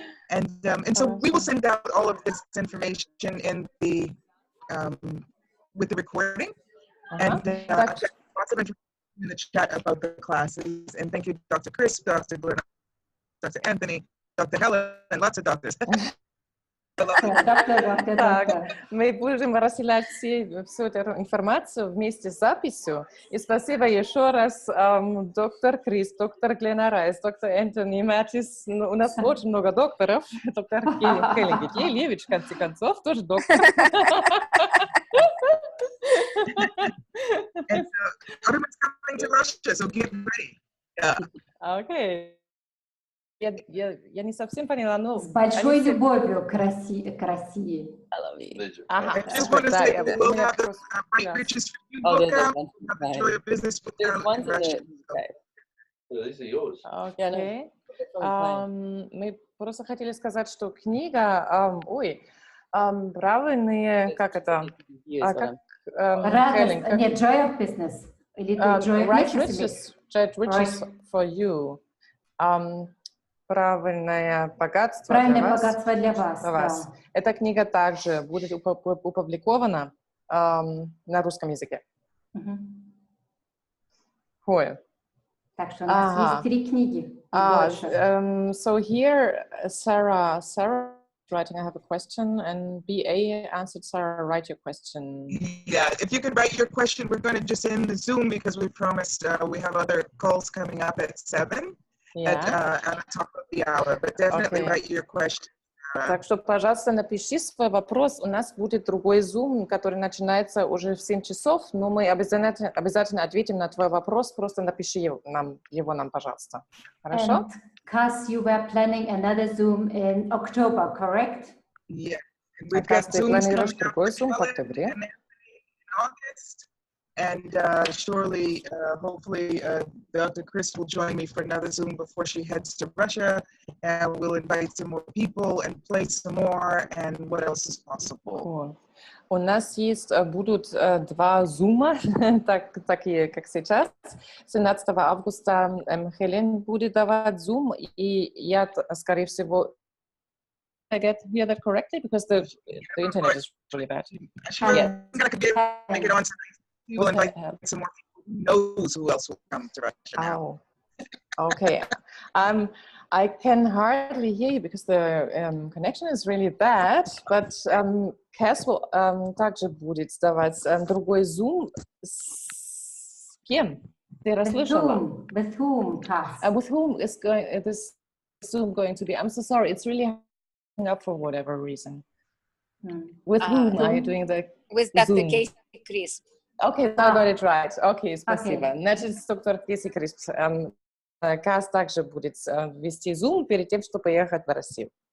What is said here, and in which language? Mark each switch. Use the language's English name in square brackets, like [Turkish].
[English] And so we will send out all of this information in the with the recording. And lots of in the chat about the classes. And thank you, Dr. Crisp, Dr. Glenna, Dr. Anthony, Dr. Helen, and lots of doctors. [Russian] Так, мы будем рассылать всю эту информацию вместе с записью. И спасибо еще раз доктор Крис, доктор Glenna Rice, доктор Anthony Mattis. У нас очень много докторов. Доктор Helen Gitlevich, в конце концов, тоже доктор. [English] And everyone's coming to Russia, so get ready. [Russian] Okay. Я не совсем поняла, но... С большой любовью к России. Ага. [English] I just want to say that we'll have the Great Riches for You book out. Enjoy your business with them in Russia. These are yours. [Russian] Окей. Мы просто хотели сказать, что книга... правильные... Как это? Радость. Нет, joy of business. [English] Или joy of Great Riches for You. Правильное богатство [Russian] для вас. Да. Эта книга также будет опубликована на русском языке. Так что у нас есть 3 книги. [English] So here, Sarah writing, I have a question, and BA answered, Sarah, write your question. Yeah, if you could write your question, we're going to just end the Zoom because we promised we have other calls coming up at 7. At the top of the hour, but definitely write your question. [Russian] Так что, пожалуйста, напиши свой вопрос. У нас будет другой Zoom, который начинается уже в 7 часов, но мы обязательно ответим на твой вопрос. Просто напиши его нам, пожалуйста. Хорошо? [English] And Kass, you were planning another Zoom in October, correct? Yeah. We've got Zooms coming up in August. And surely, hopefully, Dr. Crisp will join me for another Zoom before she heads to Russia. And we'll invite some more people and play some more. And what else is possible? [Russian] У нас будут 2 зума, такие, как сейчас. 17 августа Хелен будет давать зум, и я, скорее всего, [English] I get that correctly? Because the internet is really bad. Sure, yeah. I get on we'll invite some more people who knows who else will come to Russia now. Okay. I can hardly hear you because the connection is really bad, but Kass will [Russian] также будет давать другой [English] Zoom. [Russian] С кем? Ты расслышала? [English] With whom, Kass? With whom is this Zoom going to be? I'm so sorry. It's really hanging up for whatever reason. With whom are you doing the With Dr. Kacie Crisp. Okay, I got it right. [Russian] Okay, спасибо. Значит, с доктор Kacie Crisp. Kass также будет вести Zoom перед тем, чтобы поехать в Россию.